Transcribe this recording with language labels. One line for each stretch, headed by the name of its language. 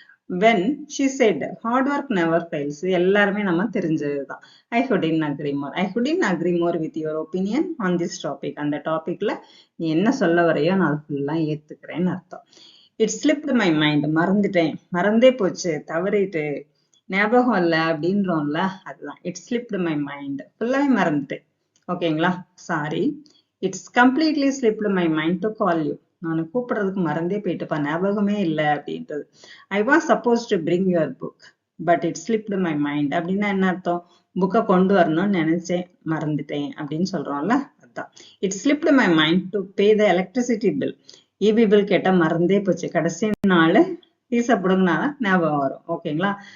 English: when she said hard work never fails.
Tamil: எல்லாருமே நம்ம தெரிஞ்சதுதான்.
English: I couldn't agree more. I couldn't agree more with your opinion on this topic.
Tamil: அந்த டாபிக்ல நீ என்ன சொல்ல வரையோ நான் ஃபுல்லா ஏத்துக்கிறேன்னு அர்த்தம்.
English: It slipped my mind.
Tamil: மறந்துட்டேன், மறந்தே போச்சு, தவறிட்டு, ஞாபகம் இல்லை அப்படின்றோம்ல, அதுதான்
English: it slipped my mind.
Tamil: ஃபுல்லாவே மறந்துட்டேன். ஓகேங்களா? Sorry.
English: It's completely slipped my mind to call you.
Tamil: நான் கூப்பிடுறதுக்கு மறந்தே போயிட்டுப்பா, ஞாபகமே இல்லை அப்படின்றது.
English: I was suppose to bring your book but it slipped my mind.
Tamil: அப்படின்னா என்ன அர்த்தம்? புக்கை கொண்டு வரணும்னு நினைச்சேன், மறந்துட்டேன் அப்படின்னு சொல்றோம்ல, அதுதான்.
English: It slipped my mind to pay the electricity bill.
Tamil: EB bill கேட்டா மறந்தே போச்சு, கடைசி நாள் ஃபீஸை பிடுங்கினாதான் ஞாபகம் வரும். ஓகேங்களா?